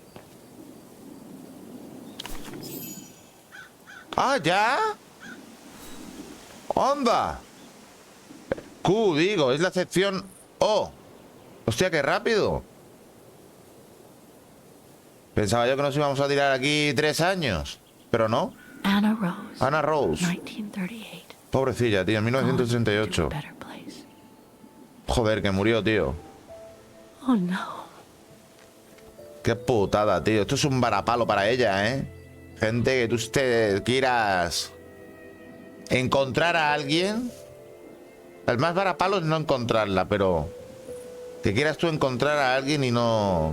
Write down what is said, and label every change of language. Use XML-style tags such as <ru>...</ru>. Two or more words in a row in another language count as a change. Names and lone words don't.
<es>¡Ah, ya! ¡Onda! Q, digo, es la sección O. Hostia, qué rápido. Pensaba yo que nos íbamos a tirar aquí 3 años. Pero no. Dana Roze. Dana Roze. 1938. Pobrecilla, tío, en 1938.</es> <en>To a better place.</en> <es>Joder, que murió, tío. Oh no. Qué putada, tío. Esto es un varapalo para ella, ¿eh? Gente, que tú te quieras encontrar a alguien. El más varapalo es no encontrarla, pero que quieras tú encontrar a alguien y no...</es>